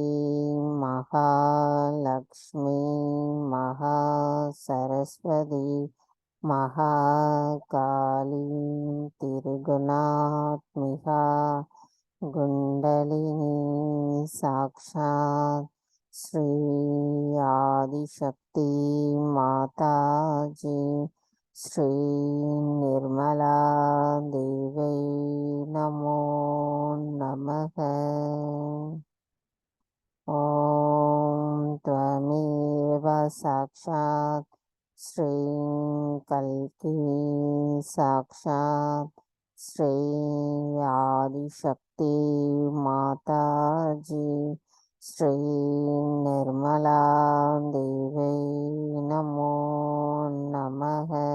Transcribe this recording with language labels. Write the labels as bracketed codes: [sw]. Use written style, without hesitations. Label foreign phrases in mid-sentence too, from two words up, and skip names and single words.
[sa] महालक्ष्मी महा सरस्वती महाकाली त्रिगुणात्मिका कुण्डलिनी साक्षात् श्री आदिशक्ति माताजी श्री निर्मला देवै नमो नमः. ஓம் साक्षात् श्री कल्की साक्षात् श्री आदिशक्ति माता जी श्री निर्मला देवी नमो नमः।